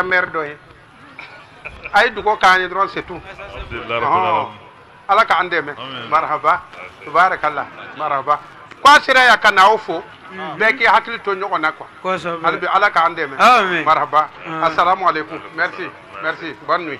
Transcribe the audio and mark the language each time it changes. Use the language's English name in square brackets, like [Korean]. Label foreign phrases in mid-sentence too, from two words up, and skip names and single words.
[Bambara] maire dɔ ye a ye dugawu k'an ye dɔrɔn [French] c'est tout [Bambara] ala k'an dɛmɛ [Arabic] مرحبا تبارك الله مرحبا [Bambara] ko a sera yan ka n'aw fo bɛɛ k'i hakili to ɲɔgɔn na quoi hali bi ala k'an dɛmɛ marhaba [Arabic] السلام عليكم [French] merci bonne nuit